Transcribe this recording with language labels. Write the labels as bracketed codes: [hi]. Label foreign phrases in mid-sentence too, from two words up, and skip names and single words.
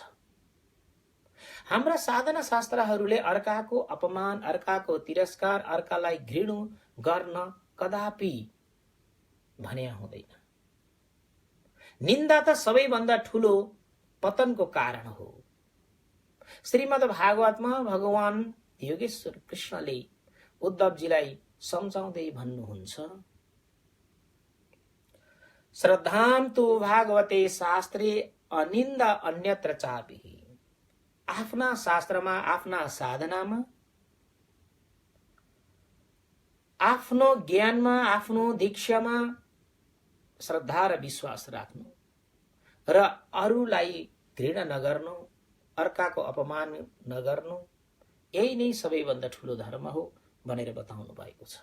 [ne] हाम्रा साधना शास्त्रहरूले अर्काको अपमान, अर्काको तिरस्कार, अर्कालाई घृणा गर्न कदापि भने हुँदैन। निन्दा त सबैभन्दा ठूलो पतनको कारण हो। श्रीमद् भागवतमा भगवान योगेश्वर कृष्णले उद्धवजीलाई सम्झाउँदै भन्नुहुन्छ, [sa] श्रद्धां तु भागवते शास्त्रे अनिन्दा अन्यत्र चापि। [ne] आफ्ना शास्त्रमा, आफ्ना साधनामा, आफ्नो ज्ञानमा, आफ्नो दीक्षामा श्रद्धा र विश्वास राख्नु र अरूलाई घृणा नगर्नु, अर्काको अपमान नगर्नु, यही नै सबैभन्दा ठूलो धर्म हो भनेर बताउनु भएको छ।